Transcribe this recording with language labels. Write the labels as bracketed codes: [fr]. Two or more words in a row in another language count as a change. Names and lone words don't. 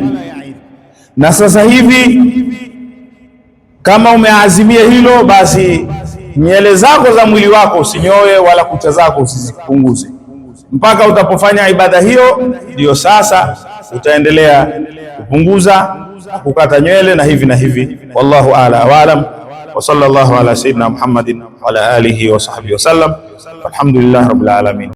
[sw] Na sasa hivi kama umeazimia hilo, basi nywele zako za mwili wako usinyoe, wala kucha zako usizipunguze mpaka utapofanya ibada hiyo, ndio sasa utaendelea kupunguza kukata nywele na hivi na hivi. [ar] والله أعلى وأعلم، وصلى الله على سيدنا محمد وعلى آله وصحبه وسلم. الحمد لله رب العالمين.